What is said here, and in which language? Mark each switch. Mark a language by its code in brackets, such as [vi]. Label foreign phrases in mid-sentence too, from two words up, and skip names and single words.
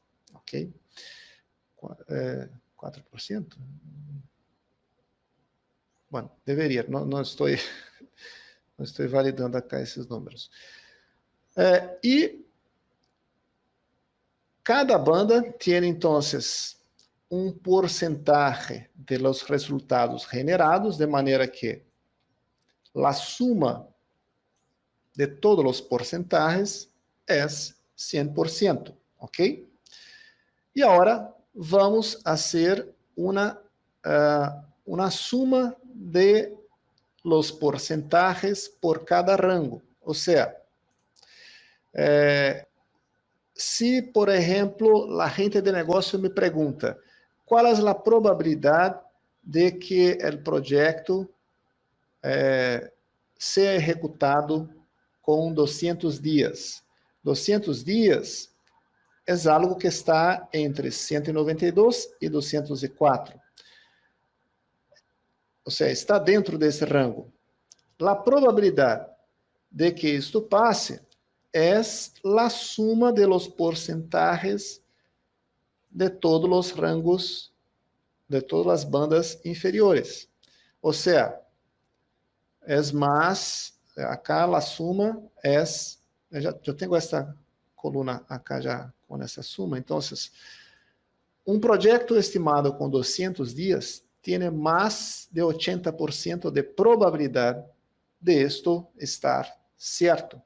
[pt] Ok? 4%? Bom, deveria, não estou validando acá esses números. E cada banda tem, então, um [es] porcentaje de los resultados generados, [pt] de maneira que a suma de todos os porcentajes é 100%, ok? E agora vamos fazer uma suma [es] de los porcentajes por cada rango. [pt] Ou seja, se, por exemplo, a gente de negócio me pergunta qual é a probabilidade de que o projeto seja executado com 200 dias. 200 dias é algo que está entre 192 e 204. Ou seja, está dentro desse rango. A probabilidade de que isto passe é a suma [es] de los porcentajes [pt] de todos os rangos, de todas as bandas inferiores. Ou seja, é mais, acá a suma é, eu tenho esta coluna acá já com essa suma, então, um projeto estimado com 200 dias tem mais de 80% de probabilidade de isto estar certo.